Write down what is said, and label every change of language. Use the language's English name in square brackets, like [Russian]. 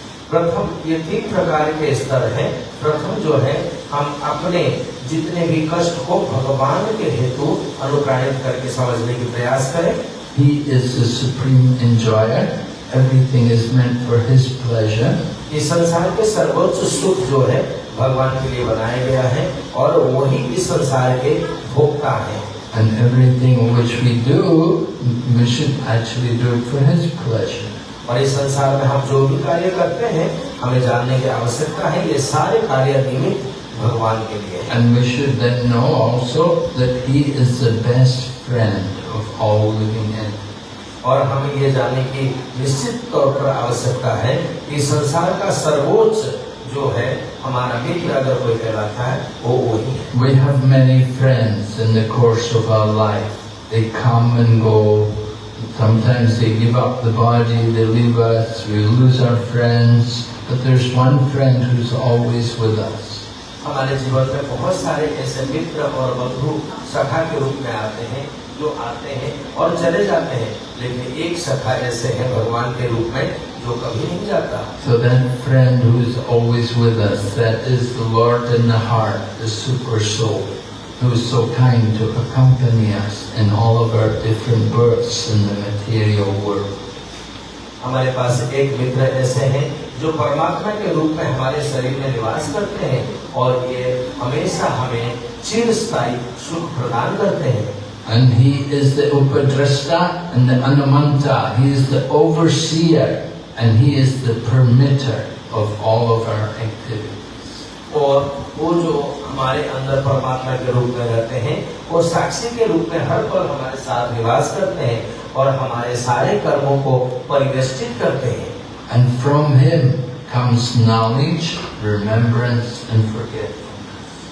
[Hindi] प्रथम ये 3 प्रकार के स्तर हैं। प्रथम जो है हम अपने जितने भी कष्ट को भगवान के हेतु अनुप्राणित करके समझने की प्रयास करें। [English] He is the supreme enjoyer. Everything is meant for His pleasure. [Hindi] इस संसार के सर्वोच्च सुख जो है भगवान के लिए बनाया गया है और वही इस संसार के भोक्ता है। [English] And everything which we do, we should actually do it for His pleasure. [Hindi] और इस संसार में हम जो भी कार्य करते हैं हमें जानने की आवश्यकता है ये सारे कार्य निमित्त भगवान के लिए है। [English] And we should then know also that He is the best friend of all living entities. [Hindi] और हमें ये जानने की निश्चित तौर पर आवश्यकता है कि संसार का सर्वोच्च जो है हमारा मित्र अगर कोई कहलाता है वो वही है। [English] We have many friends in the course of our life. They come and go. Sometimes they give up the body, they leave us, we lose our friends. But there's one friend who's always with us. [Hindi] हमारे जीवन में बहुत सारे ऐसे मित्र और बंधु सखा के रूप में आते हैं जो आते हैं और चले जाते हैं, लेकिन एक सखा ऐसे है भगवान के रूप में जो कभी नहीं जाता। [English] So that friend who is always with us, that is the Lord in the heart, the super soul, who is so kind to accompany us in all of our different births in the material world. [Hindi] हमारे पास एक मित्र ऐसे हैं जो परमात्मा के रूप में हमारे शरीर में निवास करते हैं और ये हमेशा हमें चिरस्थायी सुख प्रदान करते हैं। [English] And He is the Upadrashta and the Anumanta. He is the overseer and He is the permitter of all of our activities. [Hindi] और वो जो हमारे अंदर परमात्मा के रूप में रहते हैं वो साक्षी के रूप में हर पल हमारे साथ निवास करते हैं और हमारे सारे कर्मों को परिवेष्टित करते हैं। [English] And from Him comes knowledge, remembrance and forgetfulness.